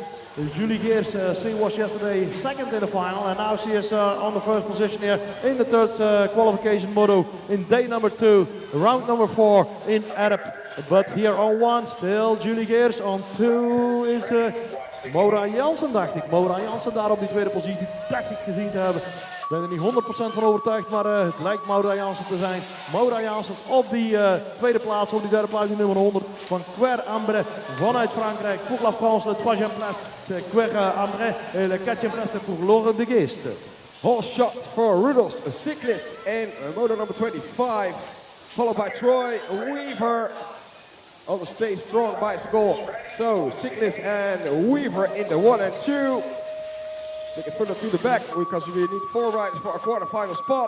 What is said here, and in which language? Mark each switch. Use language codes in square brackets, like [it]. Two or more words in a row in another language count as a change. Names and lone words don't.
[en] Julie Geers, she was yesterday second in the final, and now she is on the first position here in the third qualification moto in day number 2, round number 4 in Erp. But here on 1, still Julie Geers, on 2 is Maura Jansen, [nl] dacht ik. Maura Jansen daar op die tweede positie, dacht ik gezien te hebben. Ik ben er niet 100% van overtuigd, maar het lijkt Maura Jansen te zijn. Maura Jansen op die tweede plaats, op die derde plaats, die nummer 100 van Quer Ambre vanuit Frankrijk. [fr] Pour la France, le troisième place, c'est Quer Ambre et le quatrième place c'est pour Laure de Geest. [en] Whole shot for Rudolph's cyclist in moto number 25, followed by Troy Weaver on the Stay Strong bicycle. So cyclist and Weaver in the 1 and 2. Take it further to the back because we need 4 riders for a quarterfinal spot.